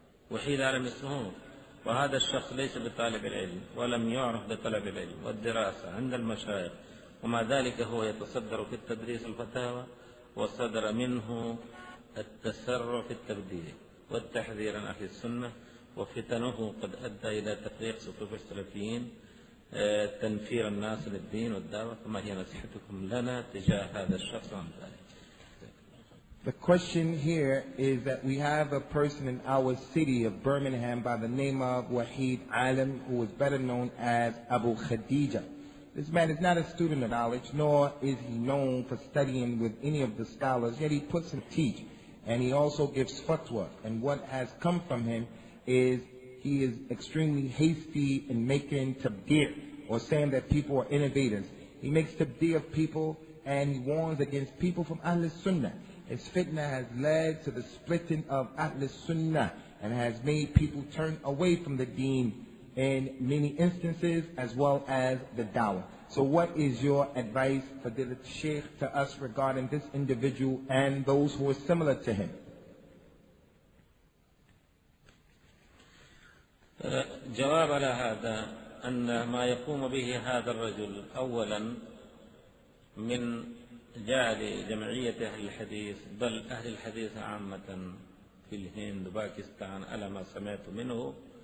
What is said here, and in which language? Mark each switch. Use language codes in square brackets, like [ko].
[ar] وحيد عالم اسمه، وهذا الشخص ليس بطالب العلم ولم يعرف بطلب العلم والدراسة عند المشايخ، ومع ذلك هو يتصدر في التدريس الفتاوى، وصدر منه التسرع في التبديع والتحذير عن أهل السنة، وفتنه قد أدى إلى تفريق صفوف السلفيين، تنفير الناس للدين والدعوة. فما هي نصيحتكم لنا تجاه هذا الشخص عن ذلك؟ [en] The question here is that we have a person in our city of Birmingham by the name of Wahid Alam, who is better known as Abu Khadeejah. This man is not a student of knowledge, nor is he known for studying with any of the scholars, yet he puts and teach. And he also gives fatwa. And what has come from him is he is extremely hasty in making tabdir, or saying that people are innovators. He makes tabdir of people, and he warns against people from Ahl Sunnah. His fitna has led to the splitting of Ahl Sunnah and has made people turn away from the deen in many instances, as well as the dawah. So what is your advice for the Sheikh to us regarding this individual and those who are similar to him? [ar] جواب على هذا أن ما يقوم به هذا الرجل أولا من جعل جمعية أهل الحديث، بل أهل الحديث عامة في الهند وباكستان على ما سمعت منه